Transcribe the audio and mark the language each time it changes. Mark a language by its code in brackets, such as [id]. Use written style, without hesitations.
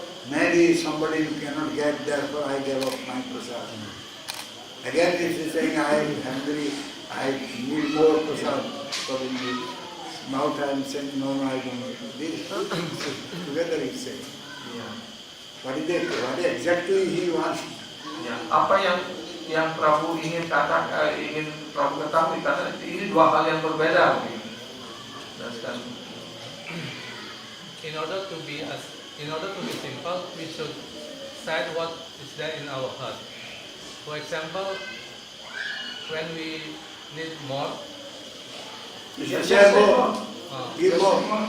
[en] Maybe somebody who cannot get, therefore I gave up my prasad. Again if he is saying I am hungry, I need more prasad. So in the mouth I am saying no, I don't need. These two things together he said. What exactly he wants? [id] apa yang Prabu ingin Prabu ketahui, karena ini dua hal yang berbeda. Jelaskan. [en] In order to be simple, we should say what is there in our heart. For example, when we need more, You should say more. Give more.